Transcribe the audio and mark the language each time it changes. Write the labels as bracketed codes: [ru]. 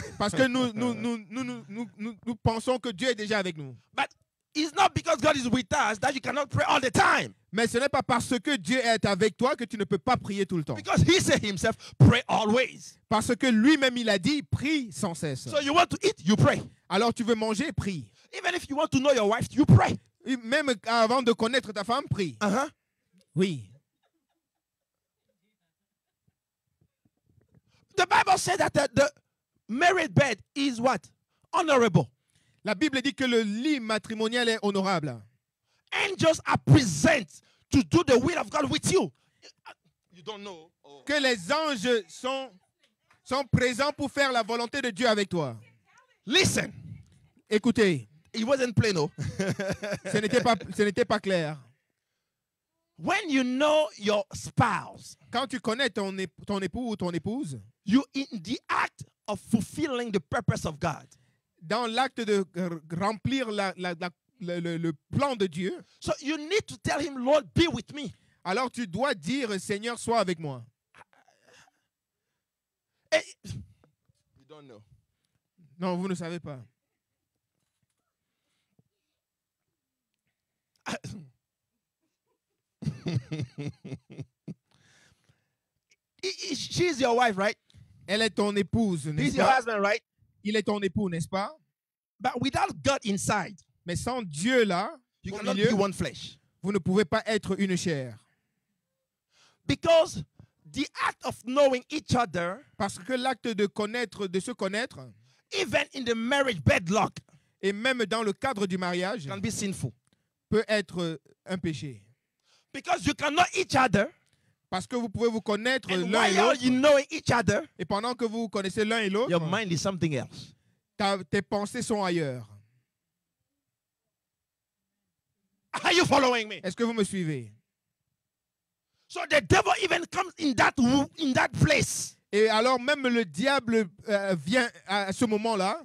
[fr] Parce que nous pensons que Dieu est déjà avec nous. [en] But it's not because God is with us that you cannot pray all the time. [fr] Mais ce n'est pas parce que Dieu est avec toi que tu ne peux pas prier tout le temps. [en] Because he said himself, pray always. [fr] Parce que lui-même, il a dit, prie sans cesse. [en] So you want to eat, you pray. [fr] Alors tu veux manger, prie. [en] Even if you want to know your wife, you pray. [fr] Et même avant de connaître ta femme, prie. Uh-huh. Oui. [en] The Bible said that the married bed is what? Honorable. [fr] La Bible dit que le lit matrimonial est honorable. [en] Angels are present to do the will of God with you. You don't know. Oh. [fr] Que les anges sont présents pour faire la volonté de Dieu avec toi. [en] Listen. [fr] Écoutez, [en] It wasn't plain, no. [fr] ce n'était pas clair. [en] When you know your spouse, [fr] Quand tu connais ton époux ou ton épouse, [en] you in the act of fulfilling the purpose of God. [fr] dans l'acte de remplir le plan de Dieu, [en] So you need to tell him, Lord, be with me. [fr] alors tu dois dire, Seigneur, sois avec moi. [en] You don't know. [fr] Non, vous ne savez pas. [en] She's your wife, right? [fr] Elle est ton épouse, [en] He's [fr] n'est-ce [en] your [fr] pas? [en] husband, right? [fr] Il est ton époux, n'est-ce pas? [en] But without God inside, [fr] Mais sans Dieu là, [en] you [fr] au [en] cannot [fr] milieu, [en] be one flesh. [fr] vous ne pouvez pas être une chair. [en] Because the act of knowing each other, [fr] Parce que l'acte de se connaître, [en] even in the marriage bedlock, [fr] et même dans le cadre du mariage, [en] can be sinful. [fr] peut être un péché. [en] Because you can know each other, [fr] Parce que vous pouvez vous connaître [en] and [fr] l'un et [en] while you knowing each other, [fr] et pendant que vous vous connaissez l'un et l'autre, [en] your mind is something else. [fr] tes pensées sont ailleurs. [en] Are you following me? [fr] Est-ce que vous me suivez? [en] So the devil even comes in that place [fr] Et alors même le diable vient à ce moment-là